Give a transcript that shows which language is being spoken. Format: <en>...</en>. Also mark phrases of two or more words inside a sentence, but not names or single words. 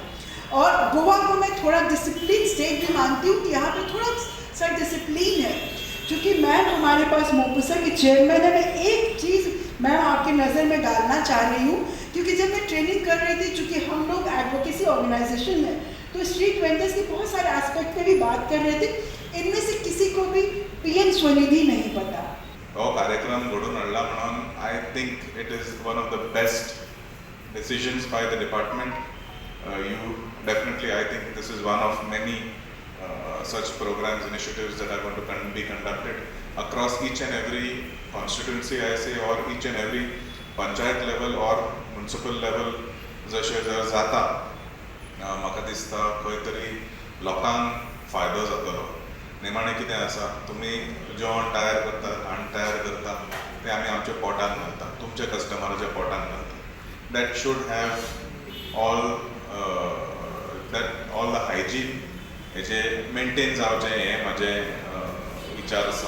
<hi>और गोवा को मैं थोड़ा</hi> <en>discipline state</en> <hi>भी मानती हूँ कि यहाँ पे थोड़ा सा डिसिप्लिन है, क्योंकि मैम हमारे पास मोपुसा की चेयरमैन है। मैं एक चीज़ मैम आपकी नज़र में डालना चाह रही हूँ, क्योंकि जब मैं ट्रेनिंग कर रही थी, चूँकि हम लोग</hi> <en>advocacy organisation</en> <hi>है, तो</hi> <en>street vendors</en> <hi>के बहुत सारे एस्पेक्ट पे भी बात कर रहे थे। इनमें से किसी को भी पीएम स्वनिधि नहीं पता।</hi> <kok>हो कार्यक्रम घडून हाडला म्हणून</kok> <en>I think it is one of the best decisions by the department. You definitely, I think this is one of many such programs, initiatives that are going to be conducted across each and every constituency, I say, or each and every panchayat level or municipal level.</en> <kok>जशें जर जाता म्हाका दिसता खंय तरी लोकांक फायदो जातलो. निमाणें कितें आसा, तुमी जेवण तयार करता, खाण तयार करता, तें आमी आमच्या पोटान घालता, तुमच्या कस्टमराच्या पोटान घालता.</kok> <en>That should have all the hygiene</en> <kok>हेजे मेंटेन जावचें, हें म्हाजें विचार आसा.</kok>